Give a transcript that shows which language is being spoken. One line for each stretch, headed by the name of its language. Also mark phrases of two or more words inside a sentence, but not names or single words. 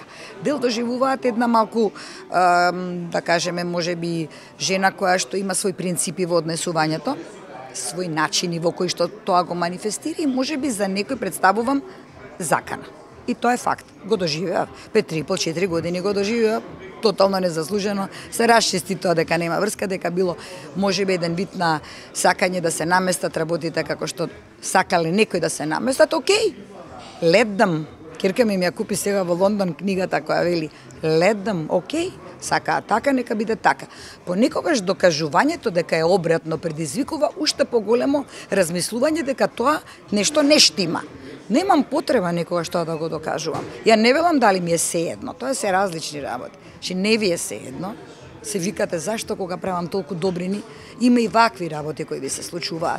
Macedonian: Дел доживуваат една малку, да кажеме, можеби жена која што има свој принципи во однесувањето, свој начини во кои што тоа го манифестира и можеби за некој представувам закана. И тоа е факт. Го доживеа. 3,5-4 години го доживеа. Тотално незаслужено. Се расчисти тоа дека нема врска, дека било можеби еден вид на сакање да се наместат работите како што сакале некој да се наместат. Океј,
English: let them.
Macedonian: Керка ми ја купи сега во Лондон книгата која вели
English: let them,
Macedonian: океј, сакаат така, нека биде така. Понекогаш докажувањето дека е обратно предизвикува уште поголемо размислување дека тоа нешто не штима. Немам потреба некогаш тоа да го докажувам. Ја не велам дали ми е сеедно, тоа се различни работи. Че не ви е сеедно, се викате зашто кога правам толку добрини, има и вакви работи кои ви се случуваат.